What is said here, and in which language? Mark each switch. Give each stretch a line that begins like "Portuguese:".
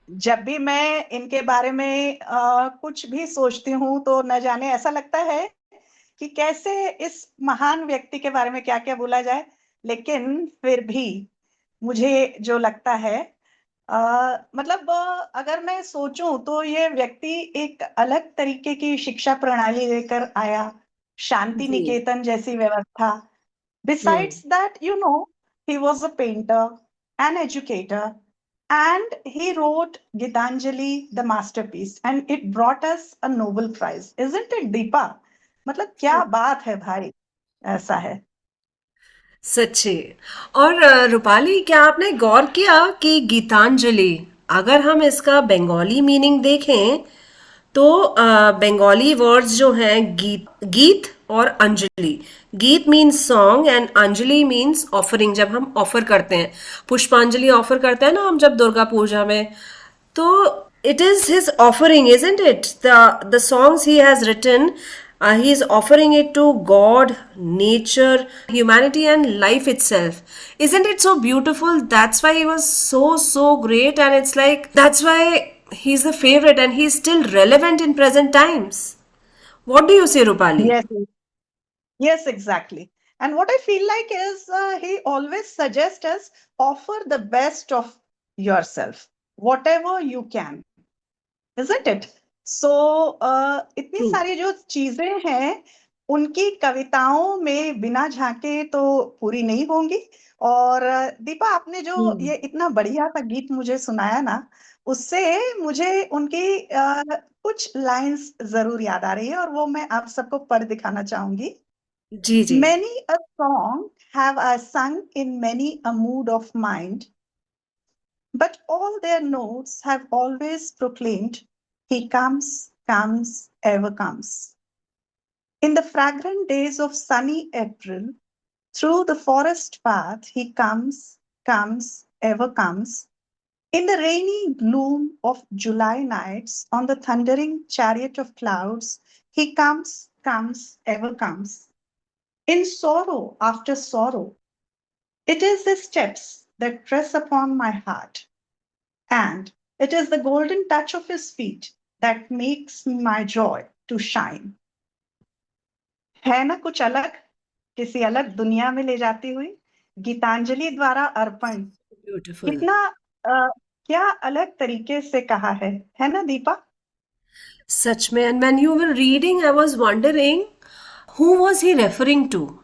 Hindi: जब भी मैं इनके बारे में कुछ भी सोचती हूँ तो न जाने ऐसा लगता है कि कैसे इस महान व्यक्ति के बारे में क्या क्या बोला जाए। लेकिन फिर भी मुझे जो लगता है, मतलब अगर मैं सोचूं तो ये व्यक्ति एक अलग तरीके की शिक्षा प्रणाली लेकर आया, शांति जी। निकेतन जैसी व्यवस्था। हम्म।
English: Besides that, he was a painter, an educator, and he wrote Gitanjali, the masterpiece, and it brought us a Nobel Prize. Isn't it, Deepa?
Hindi: मतलब क्या बात है भाई, ऐसा है। सच्ची। और रूपाली, क्या आपने गौर किया कि गीतांजलि, अगर हम इसका बंगाली मीनिंग देखें तो बंगाली वर्ड्स जो हैं गीत, गीत और अंजलि।
English: Geet means song and anjali means offering.
Hindi: जब हम ऑफर करते हैं, पुष्पांजलि ऑफर करते हैं ना हम जब दुर्गा पूजा में, तो
English: it is his offering, isn't it? The songs he has written, he is offering it to God, nature, humanity, and life itself. Isn't it so beautiful? That's why he was so great, and it's like that's why he's the favorite, and he's still relevant in present times. What do you say, Rupali? Yes, yes, exactly. And what I feel like is he always suggests us offer the best of yourself, whatever you can, isn't it? So
Hindi: इतनी
English: True.
Hindi: सारी जो चीजें हैं, उनकी कविताओं में बिना झांके तो पूरी नहीं होंगी। और दीपा, आपने जो हम्म। ये इतना बढ़िया सा गीत मुझे सुनाया ना, उससे मुझे उनकी कुछ लाइंस जरूर याद आ रही है, और वो मैं आप सबको पढ़ दिखाना चाहूंगी। जी जी।
English: Many a song have I sung in many a mood of mind, but all their notes have always proclaimed, He comes, comes, ever comes. In the fragrant days of sunny April, through the forest path, He comes, comes, ever comes. In the rainy gloom of July nights, on the thundering chariot of clouds, He comes, comes, ever comes. In sorrow after sorrow, it is the steps that press upon my heart, and it is the golden touch of his feet that makes my joy to shine.
Hindi: है ना कुछ अलग, किसी अलग दुनिया में ले जाती हुई, गीतांजलि द्वारा अर्पण।
English: Beautiful.
Hindi: कितना क्या अलग तरीके से कहा है ना दीपा? सच में,
English: And when you were reading I was wondering who was he referring to?